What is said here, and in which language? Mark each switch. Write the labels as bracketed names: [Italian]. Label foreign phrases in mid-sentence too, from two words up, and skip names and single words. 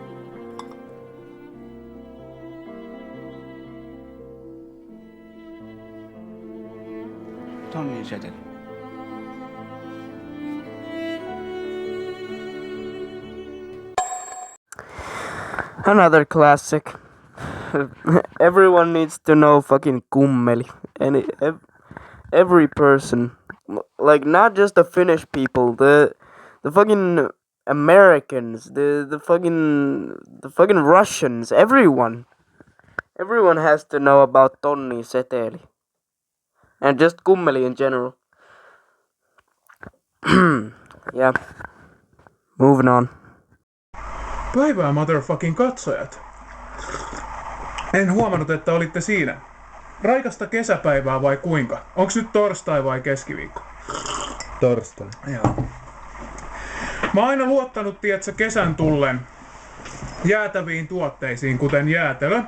[Finnish] Tonnin seteli. [English] Another classic. Everyone needs to know fucking kummeli. And every person, like not just the Finnish people, the fucking Americans, the fucking Russians, everyone has to know about [Finnish] tonni seteli. [English] And just kummeli in general. Yeah. Moving on. [Finnish] Päivää motherfucking katsojat. En huomannut, että olitte siinä. Raikasta kesäpäivää vai kuinka? Onks nyt torstai vai keskiviikko? Torstai. Joo. Mä oon aina luottanut, tietsä, kesän tullen jäätäviin tuotteisiin, kuten jäätelö.